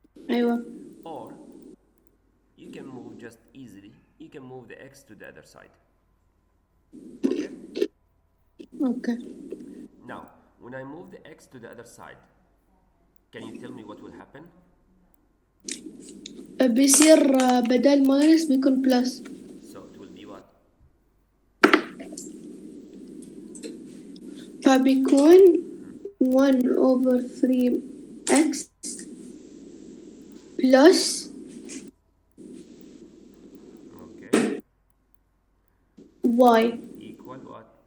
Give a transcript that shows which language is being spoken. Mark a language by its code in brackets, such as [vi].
[ar] أيوة. [en] Or you can move just easily, you can move the x to the other side. Okay? Okay. Now, when I move the x to the other side, can you tell me what will happen? [ar] بيصير بدل ماينس بيكون بلس. [en] So it will be what? [ar] فبيكون 1/3x [en] plus Okay. y Equal what?